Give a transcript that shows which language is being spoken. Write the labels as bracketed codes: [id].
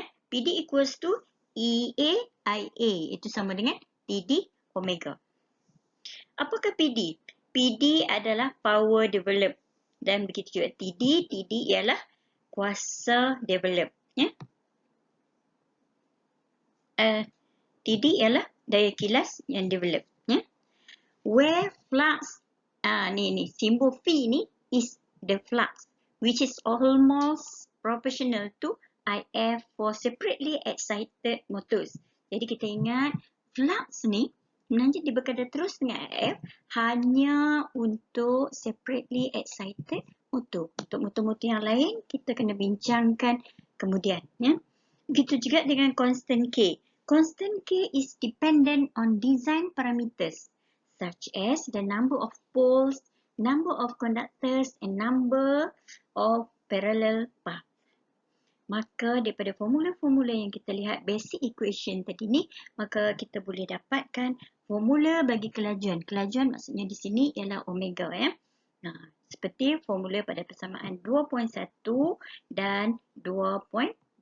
[en] PD equals to EA IA. [ms] Itu sama dengan TD omega. Apakah PD? PD adalah power develop. Dan begitu juga TD. TD ialah kuasa develop. TD ialah daya kilas yang develop. Ya. [en] Where flux, [ms] ni simbol V ni [en] is the flux which is almost proportional to IF for separately excited motors. [ms] Jadi kita ingat flux ni sebenarnya dia berkadar terus dengan IF hanya untuk separately excited motor. Untuk motor-motor yang lain kita kena bincangkan kemudian. Ya. Begitu juga dengan constant K. [en] Constant K is dependent on design parameters such as the number of poles, number of conductors and number of parallel path. [ms] Maka daripada formula-formula yang kita lihat basic equation tadi ni, maka kita boleh dapatkan formula bagi kelajuan. Kelajuan maksudnya di sini ialah omega ya. Nah, seperti formula pada persamaan 2.1 dan 2.